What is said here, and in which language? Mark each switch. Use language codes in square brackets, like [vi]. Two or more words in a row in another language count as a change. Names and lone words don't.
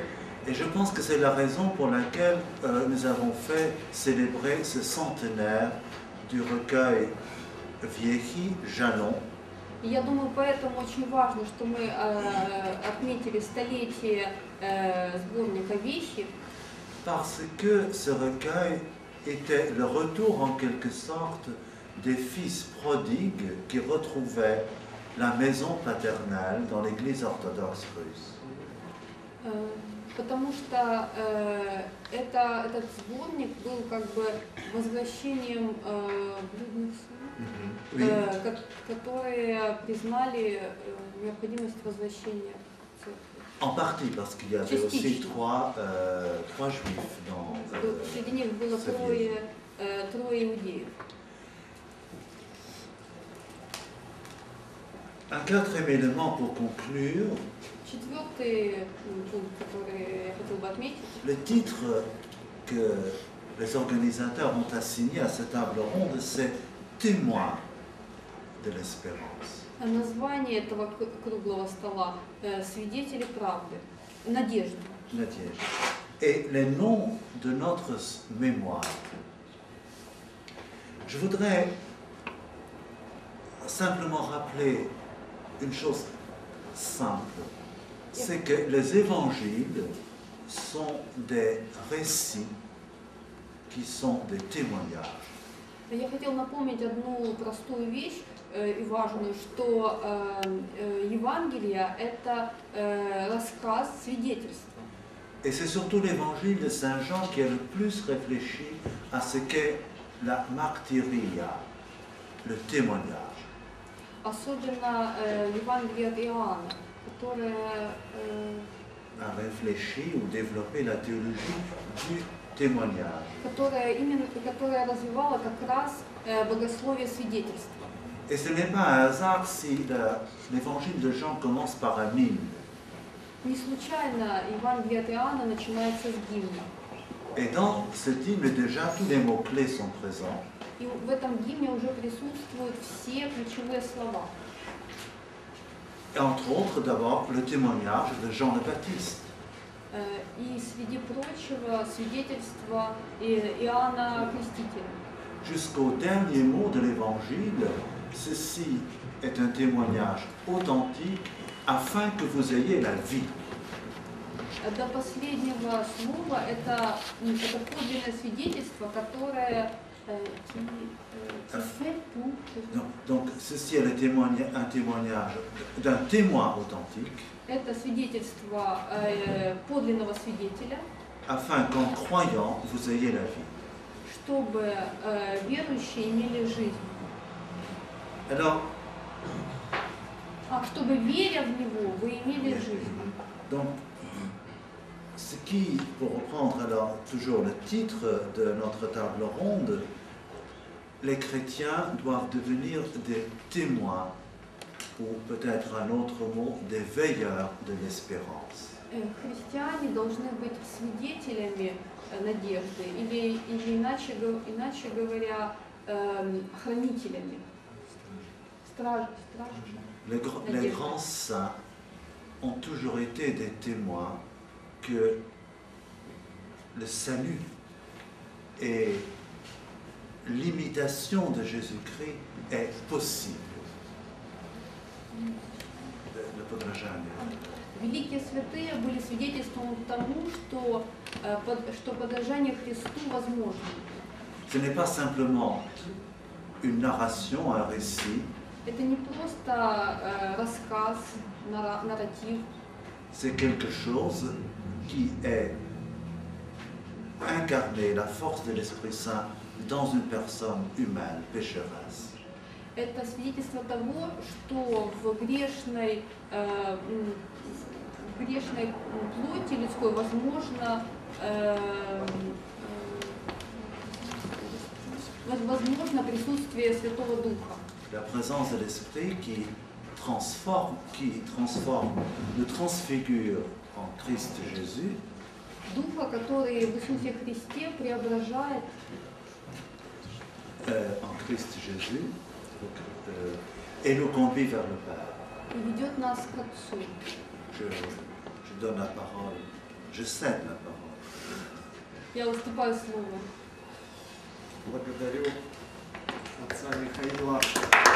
[fr] Et je pense que c'est la raison pour laquelle nous avons fait célébrer ce centenaire du recueil Viechi Jalon. [ru] И я думаю, поэтому очень важно, что мы отметили столетие сборника «Вещи». [fr] Parce que ce recueil était le retour en quelque sorte des fils prodigues qui retrouvaient la maison paternelle dans l'église orthodoxe russe. [ru] Потому что этот сборник был как бы возвращением блудных сынов, которые признали необходимость возвращения в церковь. [fr] En partie parce qu'il y avait aussi trois juifs dans [ru] Среди них было трое иудеев. [fr] Un quatrième élément pour conclure. [ru] Четвертый пункт, который я хотел бы отметить. [fr] Le titre que les organisateurs ont assigné à cette table ronde, c'est Témoin de l'espérance. [ru] Название этого круглого стола «Свидетели правды», «Надежда». Надежда. [fr] Et les noms de notre mémoire. Je voudrais simplement rappeler une chose simple, c'est que les évangiles sont des récits qui sont des témoignages. [ru] Я хотела напомнить одну простую вещь и важную, что Евангелие – это рассказ, свидетельство. [fr] Et c'est surtout l'évangile de Saint Jean qui a le plus réfléchi à ce qu'est la martyria, le témoignage. [ru] Особенно Евангелие от Иоанна, которое [fr] A réfléchi ou développé la théologie du témoignage. [ru] которая развивала как раз богословие свидетельства. [fr] Et ce n'est pas un hasard si l'évangile de Jean commence par un hymne. [ru] Не случайно Евангелие от Иоанна начинается с гимна. [fr] Et dans cet hymne, déjà, tous les mots-clés sont présents. [ru] И в этом гимне уже присутствуют все ключевые слова. [fr] Et entre autres, d'abord, le témoignage de Jean le Baptiste. [ru] И среди прочего свидетельство Иоанна Крестителя. [fr] Jusqu'au dernier mot de l'évangile, ceci est un témoignage authentique afin que vous ayez la vie. [ru] До последнего слова это подлинное свидетельство, которое [fr] Donc ceci est un témoignage d'un témoin authentique. [ru] Это свидетельство подлинного свидетеля, [fr] afin qu'en croyant, vous ayez la vie. [ru] Чтобы верующие имели жизнь. [fr] Alors, [ru] чтобы веря в него, вы имели жизнь. [fr] Donc, ce qui, pour reprendre alors toujours le titre de notre table ronde, les chrétiens doivent devenir des témoins, ou peut-être un autre mot, des veilleurs de l'espérance. [ru] Христиане должны быть свидетелями надежды, или иначе говоря, хранителями. [fr] Les grands saints ont toujours été des témoins que le salut et l'imitation de Jésus-Christ est possible. [ru] Le подражание. Великие святые были свидетельством тому, что подражание Христу возможно. [fr] Ce n'est pas simplement une narration, un récit. [ru] Это не просто рассказ, нарратив. [fr] C'est quelque chose qui est incarné, la force de l'Esprit Saint, dans une personne humaine, pécheresse. [ru] Это свидетельство того, что в грешной плоти людской возможно присутствие Святого Духа. [fr] La présence de l'Esprit qui transforme, nous transfigure en Christ Jésus. [ru] Духа, который в Иисусе Христе преображает [fr] En Christ Jésus et nous conduit vers le Père. [ru] И ведет нас к Отцу. [fr] Je donne la parole, je cède la parole. [ru] Я уступаю слово. Благодарю отца Михаила